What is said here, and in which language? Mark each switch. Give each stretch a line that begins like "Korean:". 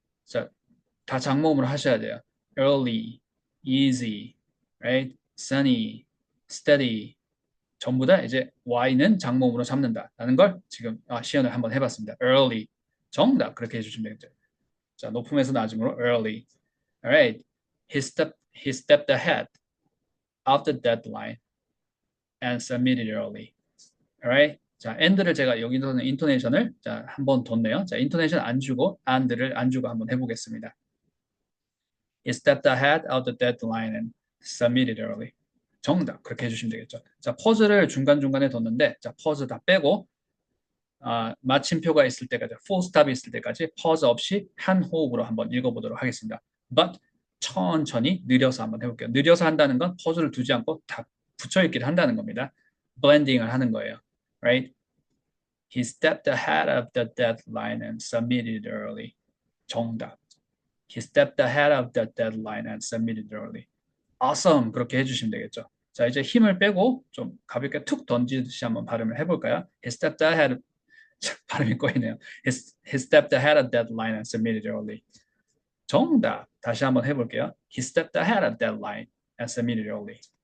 Korean: 자, 다 장모음으로 하셔야 돼요.
English: early, easy, right? sunny, steady.
Korean: 전부 다 이제 Y는 장모음으로 잡는다라는 걸 지금 시연을 한번 해봤습니다.
English: early. 정답.
Korean: 그렇게 해주시면 되겠죠. 자, 높음에서 낮음으로 early.
English: Alright. He stepped ahead of the deadline and submitted early. Alright.
Korean: 자, and를 제가 여기서는 인토네이션을 자, 한번 뒀네요. 자, 인토네이션 안 주고 and를 안 주고 한번 해보겠습니다.
English: He stepped ahead of the deadline and submitted early.
Korean: 정답. 그렇게 해주시면 되겠죠. 자, 퍼즐을 중간중간에 뒀는데 자, 퍼즐 다 빼고 마침표가 있을 때까지, full stop이 있을 때까지 퍼즈 없이 한 호흡으로 한번 읽어보도록 하겠습니다. But 천천히 느려서 한번 해볼게요. 느려서 한다는 건 퍼즐을 두지 않고 다 붙여있기를 한다는 겁니다. 블렌딩을 하는 거예요. Right?
English: He stepped ahead of the deadline and submitted early. 정답. He stepped ahead of the deadline and submitted early. Awesome.
Korean: 그렇게 해주시면 되겠죠. 자, 이제 힘을 빼고 좀 가볍게 툭 던지듯이 한번 발음을 해볼까요?
English: He stepped ahead.
Korean: 발음이 꼬이네요.
English: He stepped ahead of deadline and submitted early.
Korean: 정답. 다시 한번 해볼게요.
English: He stepped ahead of deadline and submitted early.